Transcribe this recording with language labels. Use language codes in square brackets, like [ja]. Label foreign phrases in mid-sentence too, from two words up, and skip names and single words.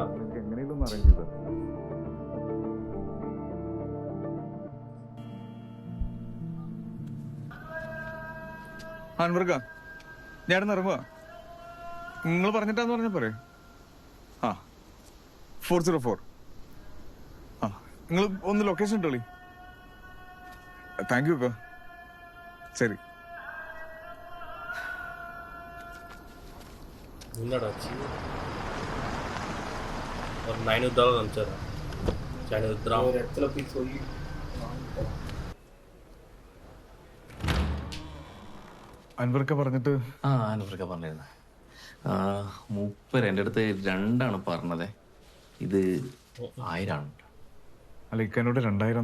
[ml] എങ്ങനെയും ഒന്ന് അറേഞ്ച് ചെയ്ത. അൻവർക്ക, ഞാനിന്ന് ഇറങ്ങുക. നിങ്ങൾ പറഞ്ഞിട്ടാന്ന് പറഞ്ഞ പോരെ? ആ 404. ആ നിങ്ങൾ ഒന്ന് ലൊക്കേഷൻ ഇട്ടോളി. [en] thank you [ml] അക്ക. ശരി. [ta] என்னடாச்சு? ஒரு $900 அனுப்பிச்சிடறேன். ஒரு இடத்துல போய் சொல்லி [ml] അൻവർക്ക പറഞ്ഞിട്ട്. ആ അൻവർക്ക പറഞ്ഞിരുന്നു. മൂപ്പര് എൻ്റെ അടുത്ത് 2 പറഞ്ഞത്. ഇത് 1000. അല്ല, ഇക്കനോട് 2000.